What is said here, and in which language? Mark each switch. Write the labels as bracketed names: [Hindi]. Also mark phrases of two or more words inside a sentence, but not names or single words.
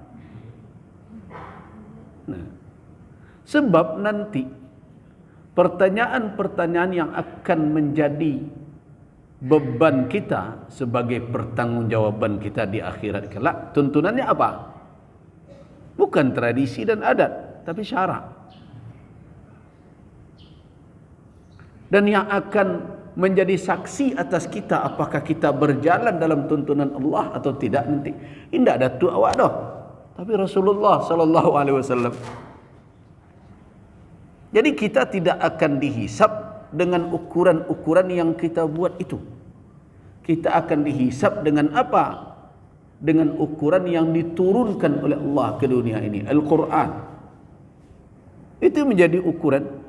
[Indonesian] Nah, sebab nanti pertanyaan-pertanyaan yang akan menjadi beban kita sebagai pertanggungjawaban kita di akhirat kelak, tuntunannya apa? Bukan tradisi dan adat, tapi syarak. Dan yang akan menjadi saksi atas kita apakah kita berjalan dalam tuntunan Allah atau tidak nanti, tidak [Minangkabau] datuk awak dah, [Indonesian] tapi Rasulullah [Arabic] صلى الله عليه وسلم. [Indonesian] Jadi kita tidak akan dihisap dengan ukuran-ukuran yang kita buat itu. Kita akan dihisap dengan apa? Dengan ukuran yang diturunkan oleh Allah ke dunia ini, Al-Quran. Itu menjadi ukuran.